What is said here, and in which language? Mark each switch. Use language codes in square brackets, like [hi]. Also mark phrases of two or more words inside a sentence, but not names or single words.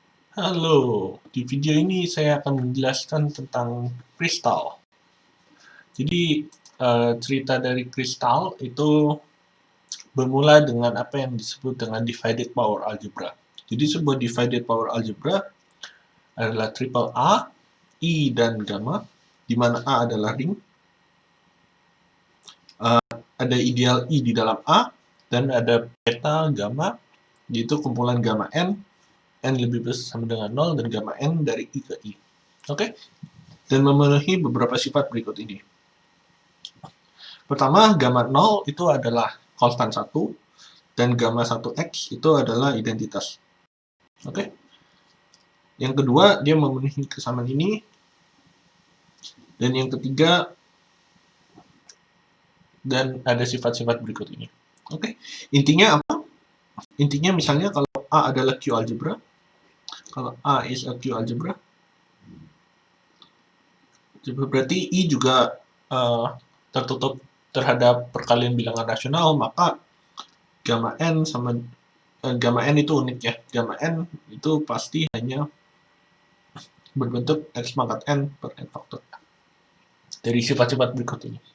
[id] Halo, di video ini saya akan menjelaskan tentang kristal. Jadi, cerita dari kristal itu bermula dengan apa yang disebut dengan [en] divided power algebra. [id] Jadi, sebuah [en] divided power algebra [id] adalah triple A, I, dan gamma, di mana A adalah ring, ada ideal I di dalam A, dan ada beta gamma, yaitu kumpulan gamma N lebih besar sama dengan 0, dan gamma N dari I ke I. Oke? Dan memenuhi beberapa sifat berikut ini. Pertama, gamma 0 itu adalah konstan 1, dan gamma 1x itu adalah identitas. Oke? Yang kedua, dia memenuhi kesamaan ini. Dan yang ketiga, dan ada sifat-sifat berikut ini. Oke? Intinya apa? Intinya misalnya kalau A adalah Q algebra, kalau [en] A is a Q algebra, [id] berarti I juga tertutup terhadap perkalian bilangan rasional, maka gamma N sama gamma N itu unik ya. Gamma N itu pasti hanya berbentuk X pangkat N per N faktor dari sifat-sifat berikut ini.